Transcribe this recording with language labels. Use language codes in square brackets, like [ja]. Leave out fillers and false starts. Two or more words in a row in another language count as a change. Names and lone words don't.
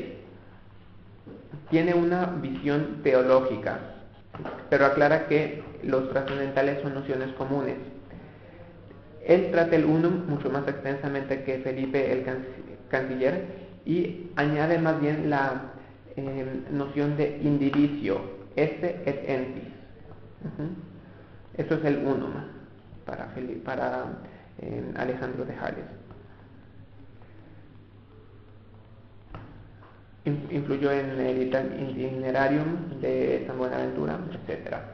[es] Tiene una visión teológica, pero aclara que los trascendentales son nociones comunes. Él trata el unum mucho más extensamente que Felipe el Canciller y añade más bien la noción de indivicio, [la] esse et entis. [es] Eso es el unum para Alejandro de Hales. Influyó en el Itinerarium de San Buenaventura, etc.